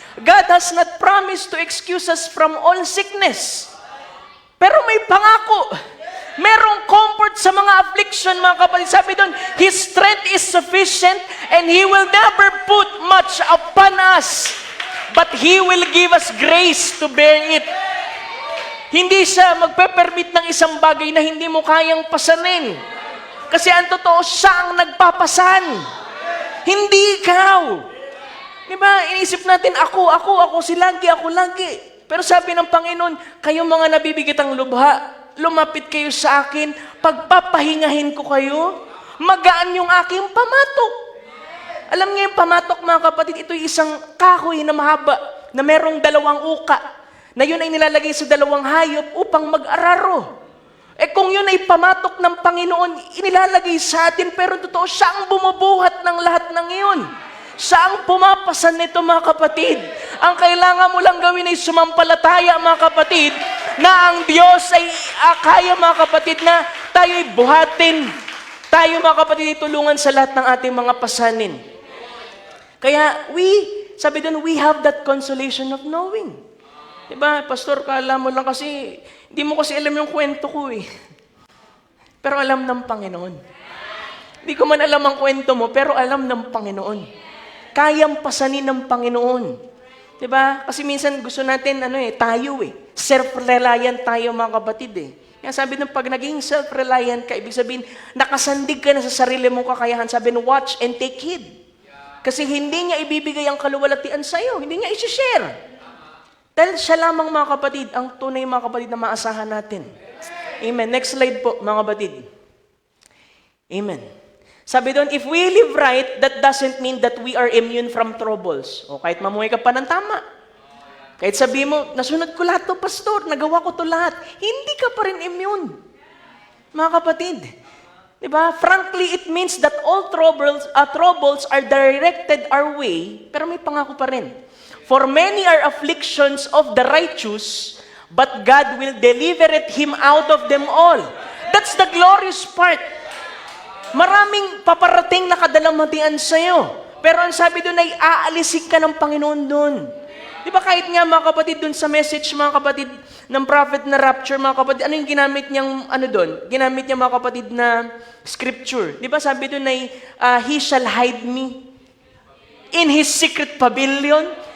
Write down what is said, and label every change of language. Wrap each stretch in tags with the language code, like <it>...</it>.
<en>God has not promised to excuse us from all sickness.</en> <tl>Pero may pangako. Merong comfort sa mga affliction, mga kapatid. Sabi doon,</tl> <en>His strength is sufficient and He will never put much upon us. But He will give us grace to bear it.</en> <tl>Hindi siya magpe-permit ng isang bagay na hindi mo kayang pasanin. Kasi ang totoo, siya ang nagpapasan. Hindi ikaw. Diba? Inisip natin, ako lagi. Pero sabi ng Panginoon, kayong mga nabibigitang lubha, lumapit kayo sa akin, pagpapahingahin ko kayo, magaan yung aking pamatok. Alam niyo yung pamatok mga kapatid, ito yung isang kahoy na mahaba, na merong 2 uka, na yun ay nilalagay sa 2 hayop upang mag-araro. Kung yun ay pamatok ng Panginoon, inilalagay sa atin, pero totoo, siya ang bumubuhat ng lahat ng iyon. Siya ang pumapasan nito mga kapatid. Ang kailangan mo lang gawin ay sumampalataya mga kapatid, na ang Diyos ay kaya mga kapatid na tayo'y buhatin. Tayo mga kapatid ay tulungan sa lahat ng ating mga pasanin. Kaya sabi doon,</tl> <en>we have that consolation of knowing.</en> <tl>Diba, Pastor, kala mo lang kasi, hindi mo kasi alam yung kwento ko eh. Pero alam ng Panginoon. Hindi ko man alam ang kwento mo, pero alam ng Panginoon. Kayang pasanin ng Panginoon. Diba? Kasi minsan gusto natin, tayo self-reliant tayo mga kapatid eh. Kaya sabi ng pag naging self-reliant ka, ibig sabihin, nakasandig ka na sa sarili mong kakayahan. Sabi ng</tl> <en>watch and take heed.</en> <tl>Kasi hindi niya ibibigay ang kaluwalhatian sa'yo. Hindi niya isi-share. Dahil siya lamang mga kapatid, ang tunay mga kapatid na maasahan natin. Amen. Next slide po mga kapatid. Amen. Sabi doon,</tl> <en>if we live right, that doesn't mean that we are immune from troubles.</en> <tl>O kahit mamuhay ka pa ng tama. Kahit sabi mo, nasunod ko lahat to, Pastor, nagawa ko to lahat. Hindi ka pa rin immune. Mga kapatid. Diba?</tl> <en>Frankly, it means that all troubles are directed our way,</en> <tl>pero may pangako pa rin.</tl> <en>For many are afflictions of the righteous, but God will deliver him out of them all. That's the glorious part.</en> <tl>Maraming paparating na kadalamhatian sa'yo. Pero ang sabi doon ay aalisin ka ng Panginoon doon. Di ba kahit nga mga kapatid doon sa message, mga kapatid ng prophet na rapture, mga kapatid, ano yung ginamit niyang, doon? Ginamit niya mga kapatid na scripture. Di ba sabi doon ay,</tl> <en>He shall hide me in His secret pavilion.</en>